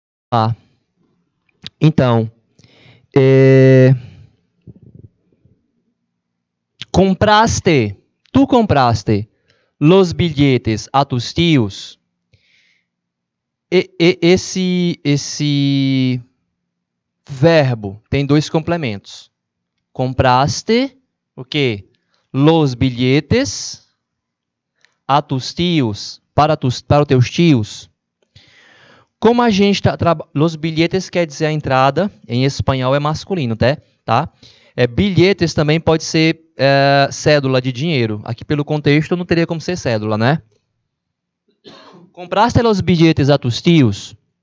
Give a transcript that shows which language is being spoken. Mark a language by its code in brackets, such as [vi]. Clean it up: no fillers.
[es] Ah, então, compraste, tu compraste los billetes a tus tios. [pt] Esse verbo tem 2 complementos. Compraste o quê? [es] Los billetes a tus tios, para os teus tios. [pt] Como a gente está... Los billetes quer dizer a entrada, em espanhol é masculino, tá? Bilhetes também pode ser cédula de dinheiro. Aqui pelo contexto não teria como ser cédula, né? Compraste los billetes a tus tios?